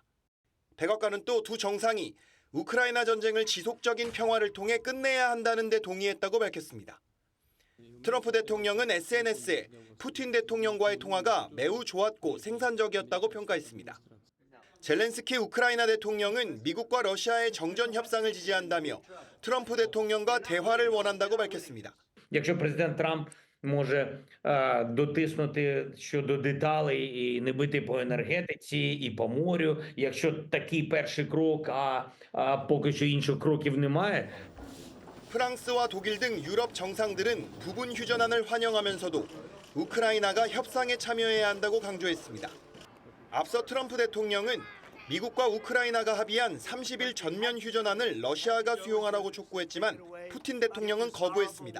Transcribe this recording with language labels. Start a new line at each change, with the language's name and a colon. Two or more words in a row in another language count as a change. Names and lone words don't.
Korean: 백악관은 또 두 정상이 우크라이나 전쟁을 지속적인 평화를 통해 끝내야 한다는 데 동의했다고 밝혔습니다. 트럼프 대통령은 SNS에 푸틴 대통령과의 통화가 매우 좋았고 생산적이었다고 평가했습니다. 젤렌스키 우크라이나 대통령은 미국과 러시아의 정전 협상을 지지한다며 트럼프 대통령과 대화를 원한다고 밝혔습니다.
Ukrainian: Якщо президент Трамп може дотиснути щодо деталей і не бити по енергетиці і по морю, якщо такий перший крок, а поки що інших кроків немає.
Korean: 프랑스와 독일 등 유럽 정상들은 부분 휴전안을 환영하면서도 우크라이나가 협상에 참여해야 한다고 강조했습니다. 앞서 트럼프 대통령은 미국과 우크라이나가 합의한 30일 전면 휴전안을 러시아가 수용하라고 촉구했지만 푸틴 대통령은 거부했습니다.